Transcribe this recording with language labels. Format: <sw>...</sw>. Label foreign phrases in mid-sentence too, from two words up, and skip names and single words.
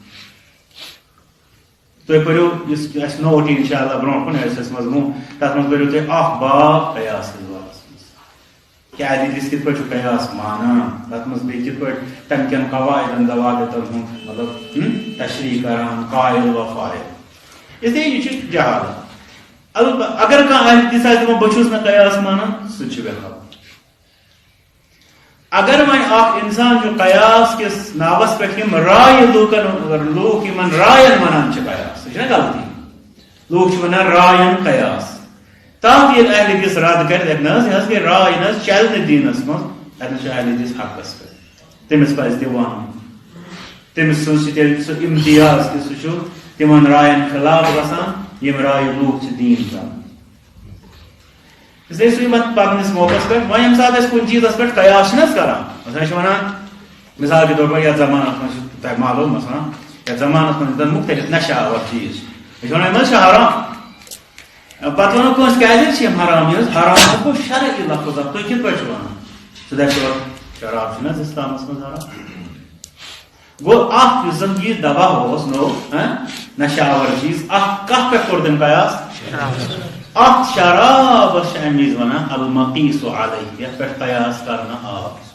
<ks>تُہۍ پٔرِو یُس اَسہِ نوٹ یی اِنشاء اللہ برونٛٹھ کُن اَسہِ مضموٗن تَتھ منٛز پٔرِو تُہۍ اکھ باب قیاس کِس بابس منٛز کہِ اہل حدیث کِتھ پٲٹھۍ چھُ قیاس مانان تَتھ منٛز بیٚیہِ کِتھ پٲٹھۍ تَمہِ کٮ۪ن قواعدن ضوابطن ہُنٛد مطلب تشریح کران قائل و فاعل</ks> <ur>اس لیے</ur> <ks>یہ چھُ جہالت اگر کانٛہہ اہل حدیث آسہِ دپان بہٕ چھُس نہٕ قیاس مانان سُہ تہِ چھُ بےخبر اگر وۄنۍ اکھ انسان چھُ قیاس کِس ناوس پٮ۪ٹھ یِم رایہِ لوٗکھ یِمن راین ونان چھِ قیاس سُہ چھِ نا غلطی لوٗکھ چھِ ونان راین قیاس تاکہ ییٚلہِ اہل حدیث رد کرِ دپہِ نہ حظ یہِ حظ گٔے راے نہ حظ چلہِ نہٕ دیٖنس منٛز اتنس چھُ اہل حدیث حقس پٮ۪ٹھ تٔمِس پزِ تہِ وَنُن تٔمِس سُہ چھُ تیٚلہِ سُہ امتیاز کہِ سُہ چھُ تِمن راین خلاف گژھان یِم رایہِ لوٗکھ چھِ دیٖن کران</ks> <ur>اس لیے</ur> <ks>سُہ یِمن پکنس موقعس پٮ۪ٹھ وۄنۍ ییٚمہِ ساتہٕ أسۍ کُنہِ چیٖزس پٮ۪ٹھ قیاس چھِنہٕ حظ کران أسۍ چھِ ونان</ks> <ur>مثال کے طور پر</ur> <ks>یتھ زمانس منٛز چھُ تۄہہِ معلوٗم آسان یتھ زمانس منٛز چھِ مختلف نشہ آور چیٖز أسۍ چھِ ونان یِم حظ چھِ حرام پتہٕ ونو کٲنٛسہِ کیازِ چھِ یِم حرام یہِ حظ حرام گوٚو شرعی لفظ اکھ تُہۍ کِتھ پٲٹھۍ چھِو ونان سُہ دپہِ شراب چھُنہٕ حظ اسلامس منٛز حرام گوٚو اکھ یُس زن یہِ دوا اوس نوٚو نشہ آور چیٖز اکھ کتھ پٮ۪ٹھ کوٚر تٔمۍ قیاس اکھ شرابس چھِ امہِ وِزِ ونان</ks> <ar>المقیٖس علیہ</ar> <ks>یتھ پٮ۪ٹھ قیاس کرنہٕ آو</ks>